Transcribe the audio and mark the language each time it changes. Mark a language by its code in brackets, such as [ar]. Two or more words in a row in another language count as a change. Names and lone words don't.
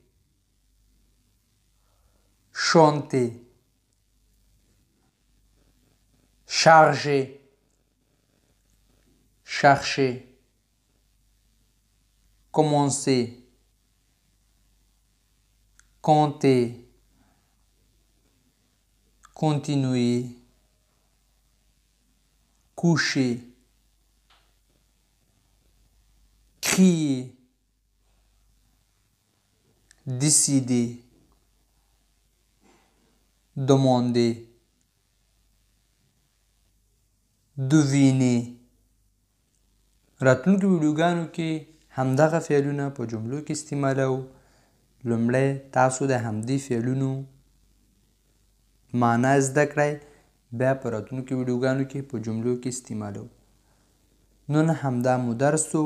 [fr] chanter charger chercher commencer compter continuer coucher crier décider demander deviner. [ps] راتلونکو ویډیوګانو کې همدغه فعلونه په جملو کې استعمالوو. لومړی تاسو د همدې فعلونو معنا زده کړئ، بیا په راتلونکو ویډیوګانو کې په جملو کې استعمالوو. نن همدا مو درس و.